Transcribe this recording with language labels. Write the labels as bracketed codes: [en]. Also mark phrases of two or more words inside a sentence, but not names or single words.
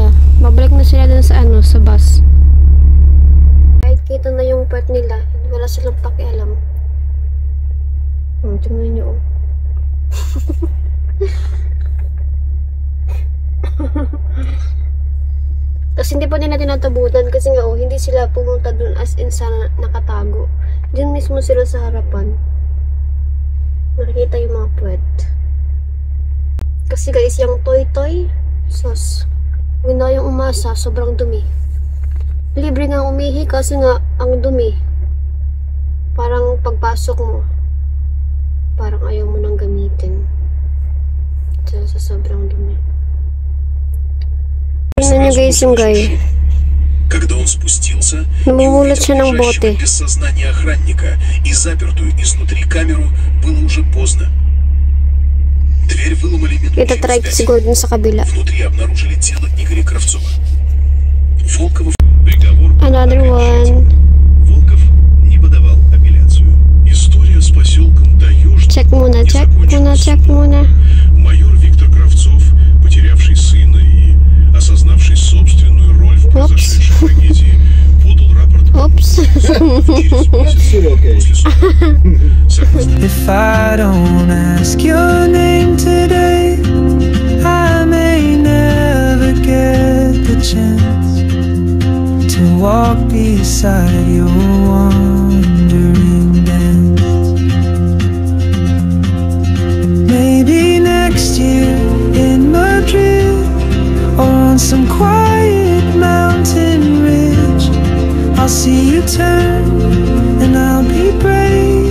[tl] Babalik na sila dun sa sa bus. Kahit kita na yung pet nila, wala silang pakialam. Tingnan nyo, oh. Tapos hindi pa nila tinatabutan kasi nga hindi sila pumunta dun as in sa nakatago. Diyan mismo sila sa harapan. Nakikita yung mga puwet. Kasi guys, yung toy-toy sauce. Huwag na yung umasa, sobrang dumi. Libre nga umihi kasi nga ang dumi. Parang pagpasok mo, parang ayaw mo nang gamitin. Sa sobrang dumi. Tingnan nyo guys yung guy. [ru] Когда он спустился, [tl] Namumulot siya ng bote. [ru] без сознания охранника и запертую изнутри камеру, было уже поздно. Дверь выломали минут [tl] Ito try ko [ru] через 5. [tl] siguro dun sa kabila. [ru] Внутри обнаружили тело Игоря Кравцова. Волков приговор [en] Another [ru] окончателен. [en] one. [ru] Волков не подавал апелляцию. История с поселком Таежный [tl] Check muna, [ru] не [tl] check muna, [ru] закончилась [tl] check [ru] судом. [tl] muna. [ru] Майор Виктор Кравцов, потерявший сына и осознавший собственную роль в произошедшей трагедии, подал рапорт [en] Oops. [ru] через месяц [en] Still okay. [ru] после суда. Согласно [en] If I don't ask your name today, I may never get the chance to walk beside your wandering dance. Maybe next year in Madrid or on some quiet mountain ridge, I'll see you turn and I'll be brave.